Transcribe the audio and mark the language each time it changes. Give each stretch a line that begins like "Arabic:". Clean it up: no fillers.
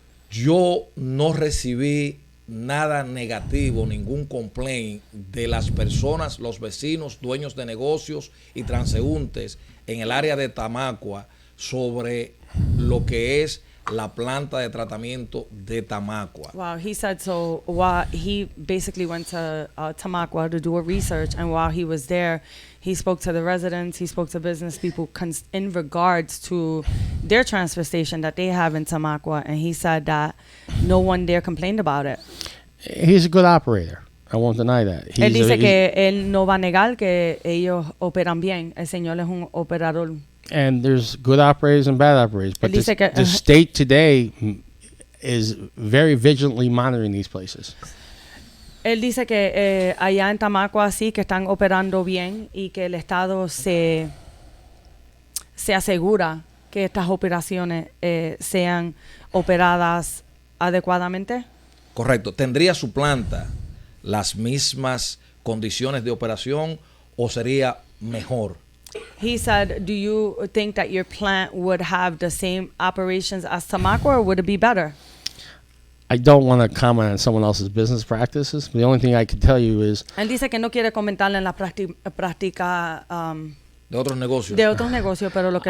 Spanish: yo no recibí nada negativo, ningún complaint de las personas, los vecinos, dueños de negocios y transeúntes en el área de Tamacua sobre lo que es la planta de tratamiento de Tamacua.
English: Wow, he said so. While he basically went to Tamacua to do a research, and while he was there, he spoke to the residents, he spoke to business people in regards to their transfer station that they have in Tamacua, and he said that no one there complained about it. He's a good operator. I won't deny that.
Spanish: Él dice que él no va a negar que ellos operan bien. El señor es un operador.
English: And there's good operators and bad operators. But the state today is very vigilantly monitoring these places.
Spanish: Él dice que allá en Tamacua sí que están operando bien y que el Estado se asegura que estas operaciones sean operadas adecuadamente. Correcto. ¿Tendría su planta las mismas condiciones de operación o sería mejor?
English: He said, do you think that your plant would have the same operations as Tamacua, or would it be better? I don't want to comment on someone else's business practices. The only thing I can tell you is...
Spanish: Él dice que no quiere comentar en la práctica de otros negocios. De otros negocios, pero lo que